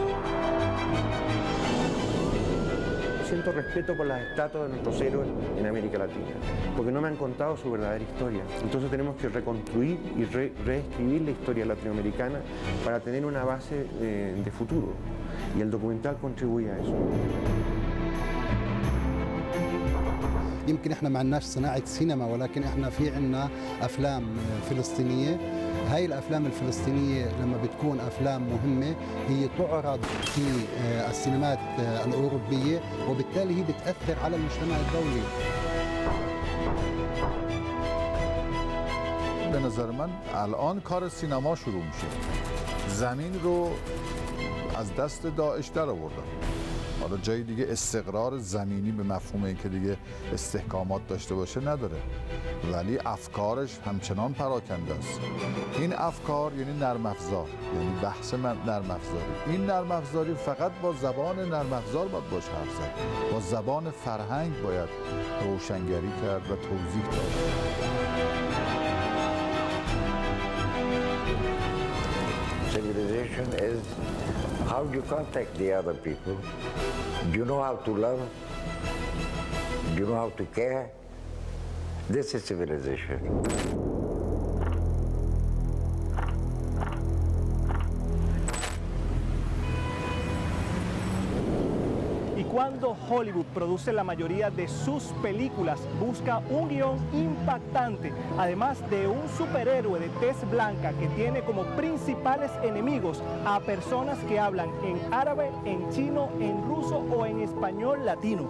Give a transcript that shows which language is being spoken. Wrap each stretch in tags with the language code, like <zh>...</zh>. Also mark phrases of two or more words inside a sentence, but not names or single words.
<es>Siento respeto por las estatuas de nuestros héroes en América Latina, porque no me han contado su verdadera historia. Entonces tenemos que reconstruir y reescribir la historia latinoamericana para tener una base de futuro. Y el documental contribuye a eso.</es> <ar>يمكن احنا ما عندناش صناعة سينما، ولكن احنا في عندنا أفلام فلسطينية. هاي الأفلام الفلسطينية لما بتكون أفلام مهمة هي تعرض في السينمات الأوروبية، وبالتالي هي بتأثر على المجتمع الدولي.</ar> <fa>به نظر من الان کار سینما شروع میشه. زمین رو از دست داعش در آوردن. حالا جای دیگه استقرار زمینی به مفهوم اینکه دیگه استحکامات داشته باشه نداره، ولی افکارش همچنان پراکنده است. این افکار یعنی نرم افزار، یعنی بحث نرم افزاری. این نرم افزاری فقط با زبان نرم افزار باید باش حرف زد، با زبان فرهنگ باید روشنگری کرد و توضیح داد.</fa> <en>Civilization is how you contact the other people. Do you know how to love? Do you know how to care? This is civilization.</en> <es>Y cuando Hollywood produce la mayoría de sus películas, busca un guión impactante, además de un superhéroe de tez blanca que tiene como principales enemigos a personas que hablan en árabe, en chino, en ruso o en español latino.</es>